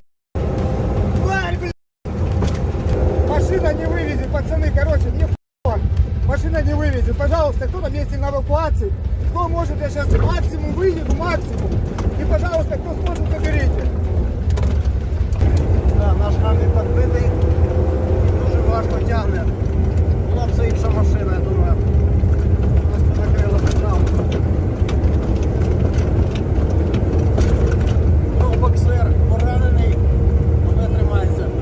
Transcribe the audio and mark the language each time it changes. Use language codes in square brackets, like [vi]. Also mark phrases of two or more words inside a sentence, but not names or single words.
[ru] Тварь, блядь! Машина не вывезет, пацаны, короче, мне п***о. Машина не вывезет. Пожалуйста, кто на месте на эвакуации? Кто может, я сейчас максимум выеду, максимум. И, пожалуйста, кто сможет, заберите. Да, [uk] наш хамі підбитий. Дуже важко тягне. Була б це інша машина, я думаю. Нас б накрило петрал. Ну, боксер поранений, але тримається.